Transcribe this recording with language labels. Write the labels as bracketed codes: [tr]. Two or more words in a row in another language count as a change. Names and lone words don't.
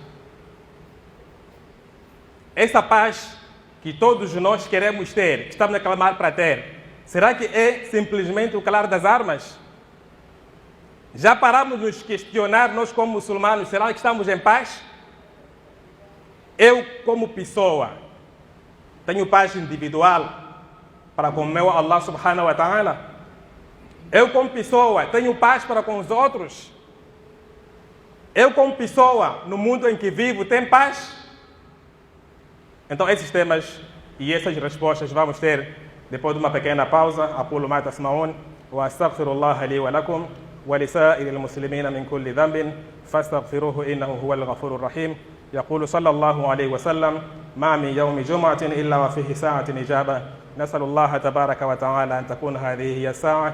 [pt] Essa paz que todos nós queremos ter, que estamos a clamar para ter, será que é simplesmente o calar das armas? Já paramos de nos questionar, nós como muçulmanos, será que estamos em paz? Eu, como pessoa, tenho paz individual para com o meu [ar] الله سبحانه وتعالى? [pt] Eu, como pessoa, tenho paz para com os outros? Eu, como pessoa, no mundo em que vivo, tenho paz? Então, esses temas e essas respostas vamos ter depois de uma pequena pausa. [ar] أقول ما تسمعون وأستغفر الله لي ولكم ولسائر المسلمين من كل ذنب فاستغفروه إنه هو الغفور الرحيم. يقول صلى الله عليه وسلم: ما من يوم جمعة إلا وفيه ساعة إجابة، نسأل الله تبارك وتعالى أن تكون هذه هي الساعة.